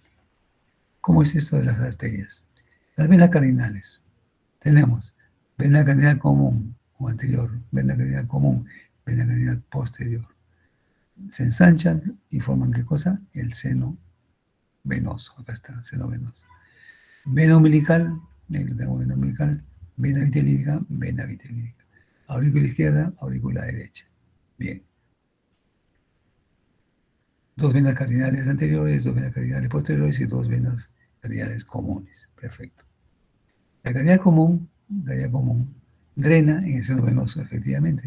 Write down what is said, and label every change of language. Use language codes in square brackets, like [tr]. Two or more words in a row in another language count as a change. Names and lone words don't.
[es] ¿Cómo es esto de las arterias? Las venas cardinales. Tenemos vena cardinal común o anterior, vena cardinal común, vena cardinal posterior. Se ensanchan y forman ¿qué cosa? El seno venoso. Acá está, seno venoso. Vena umbilical, vena umbilical, vena vitelínica, vena vitelínica. Aurícula izquierda, aurícula derecha. Bien. 2 venas cardinales anteriores, 2 venas cardinales posteriores y 2 venas cardinales comunes. Perfecto. La cardinal común, drena en el seno venoso, efectivamente.